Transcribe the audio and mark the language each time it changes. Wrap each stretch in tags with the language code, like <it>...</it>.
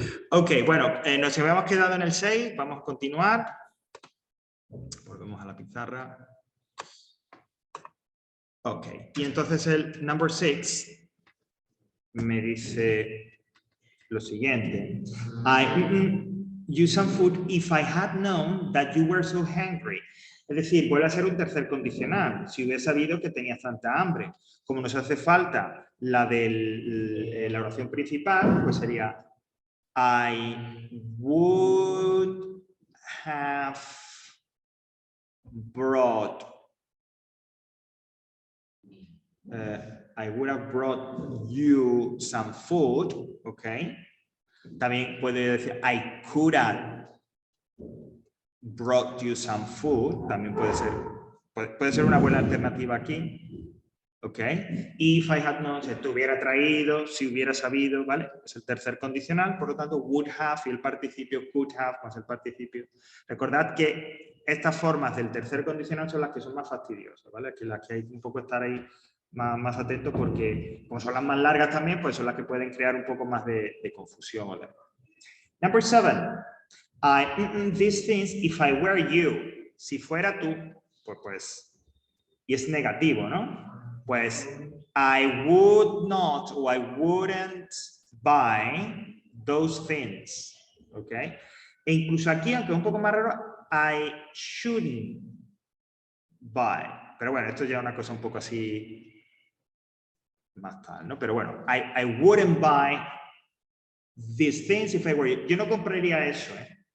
<es>Ok, bueno, nos habíamos quedado en el 6, vamos a continuar. Volvemos a la pizarra. Ok, y entonces el number 6 me dice lo siguiente.</es> <en>I use some food if I had known that you were so hungry.</en> <es>Es decir, vuelve a ser un tercer condicional. Si hubiera sabido que tenías tanta hambre. Como nos hace falta la de la oración principal, pues sería</es> <en>I would have brought I would have brought you some food,</en> <es>¿ok? También puede decir</es> <en>I could have brought you some food,</en> <es>también puede ser una buena alternativa aquí, ¿ok?</es> <en>If I had known,</en> <es>si te hubiera traído, si hubiera sabido, ¿vale? Es el tercer condicional, por lo tanto would have y el participio could have más el participio. Recordad que estas formas del tercer condicional son las que son más fastidiosas, ¿vale? Aquí las que hay un poco estar ahí más atentos porque como son las más largas también, pues son las que pueden crear un poco más de confusión. ¿Vale? Number 7.</es> <en>I eat these things if I were you.</en> <es>Si fuera tú, pues, y es negativo, ¿no?</es> <en>Pues I would not o I wouldn't buy those things.</en> <es>¿Ok? E incluso aquí, aunque es un poco más raro,</es> <en>I shouldn't buy.</en> <es>Pero bueno, esto ya es una cosa un poco así más tal, ¿no? Pero bueno,</es> <en>I wouldn't buy these things if I were you.</en> <es>Yo no compraría eso,</es> <en>¿eh?</en>